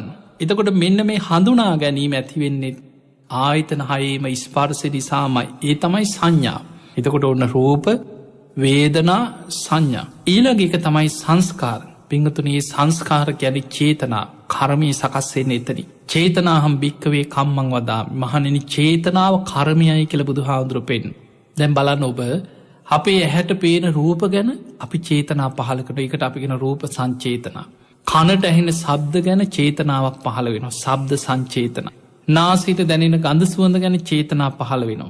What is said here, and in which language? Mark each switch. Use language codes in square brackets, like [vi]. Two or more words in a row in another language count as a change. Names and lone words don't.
[si] එතකොට මෙන්න මේ හඳුනා ගැනීම ඇතිවෙන්නේ ආයතන හයේම ස්පර්ශ නිසාමයි. ඒ තමයි සංඥා. එතකොට ඔන්න රූප, වේදනා, සංඥා. ඊළඟ එක තමයි සංස්කාර. පිංගතුනේ සංස්කාර කියන්නේ චේතනා, කර්මයේ සකස් වෙන්නේ එතනින්. [pi] චේතනාහම් භික්කවේ කම්මං වදාමි. [si] මහණෙනි චේතනාව කර්මයයි කියලා බුදුහාමුදුරුවෝ පෙන්නන. දැන් බලන්න ඔබ අපේ ඇහැට පේන රූප ගැන අපි චේතනා පහල කරනවා. ඒකට අපි කියන රූප සංචේතනා. කනට ඇහෙන ශබ්ද ගැන චේතනාවක් පහළ වෙනවා. ශබ්ද සංචේතන. නාසයට දැනෙන ගඳ සුවඳ ගැන චේතනා පහළ වෙනවා.